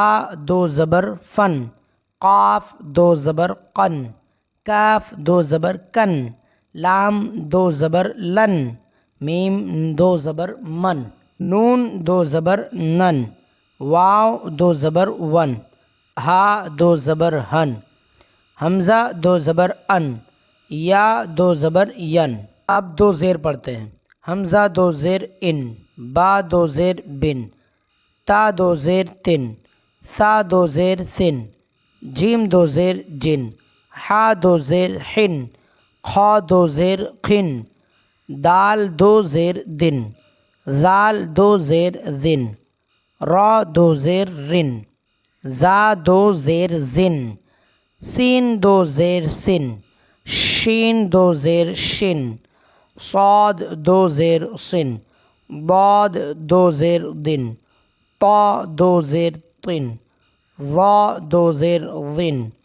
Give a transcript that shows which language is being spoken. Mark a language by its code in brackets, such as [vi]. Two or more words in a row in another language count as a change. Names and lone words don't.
[ur] دو زبر فن، قاف دو زبر قن، کاف دو زبر کن، لام دو زبر لن، میم دو زبر من، نون دو زبر نن، واو دو زبر ون، ہا دو زبر ہن، حمزہ دو زبر ان، یا دو زبر ین۔ اب دو زیر پڑھتے ہیں۔ حمزہ دو زیر ان، با دو زیر بن، تا دو زیر تن، ثا دو زیر سن، جیم دو زیر جن، حا دو زیر حن، خا دو زیر خن، دال دو زیر دن، زال دو زیر زن، را دو زیر رن، زا دو زیر زن، سین دو زیر سن، شین دو زیر شن، صاد دو زیر سن، ضاد دو زیر دن، طا دو زیر طن، ظا دو زیر ظن،